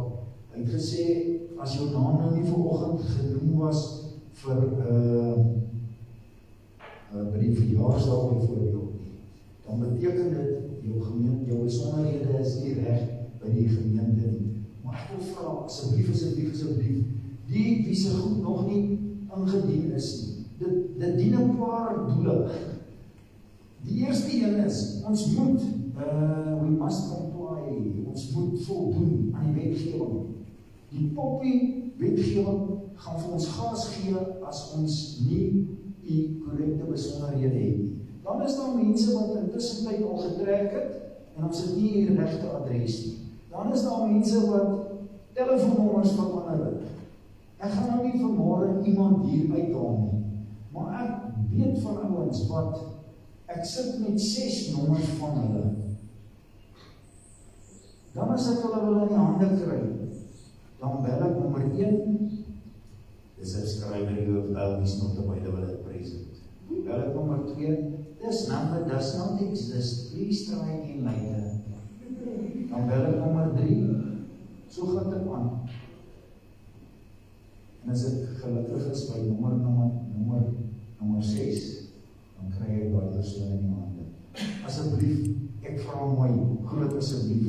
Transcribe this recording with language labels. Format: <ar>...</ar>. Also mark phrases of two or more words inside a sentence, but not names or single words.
<af>Hy het gesê, as jou naam nou nie vanoggend genoem was vir by die verjaarsdag byvoorbeeld nie, dan beteken dit jou gemeente, jou besonderhede is nie reg by die gemeente nie. Maar ek wil vra, asseblief, die wie se goed nog nie ingedien is nie. Dit dien 'n paar doele. Die eerste een is, ons moet,</af> <en>we must comply,</en> <af>ons moet voldoen aan die wetgewing. Die poppie wetgewing gaan vir ons gas gee as ons nie die korrekte besonderhede het nie. Dan is daar mense wat intussen tyd al getrek het en ons het nie die regte adres nie. Dan is daar mense wat telefoonnommers verander het. Ek gaan nou nie vanmôre iemand hier uithaal nie, maar ek weet van ouens wat, ek sit met 6 nommers van hulle. Dan as ek hulle in die hande kry, dan bel ek nommer 1,</af> <en>the subscriber of Elvis not available at present.</en> <af>Bel ek nommer 2,</af> <en>this number does not exist, please try again later.</en> <af>Dan bel ek nommer 3, so gaan dit aan. En as ek gelukkig is by nommer 6, dan kry ek daai persoon in die hande. Asseblief, ek vra mooi, groot asseblief.</af>